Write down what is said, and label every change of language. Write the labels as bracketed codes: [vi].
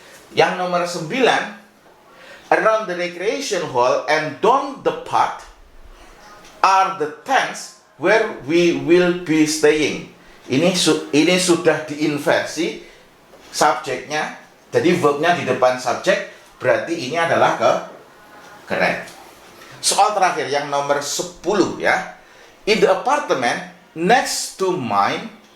[id] Yang nomor 9 [en] around the recreation hall and down the path are the tents where we will be staying. [id] Ini sudah diinversi subjeknya. Jadi verbnya di depan subjek, berarti ini adalah correct. Soal terakhir yang nomor 10 ya. [en] In the apartment next to mine.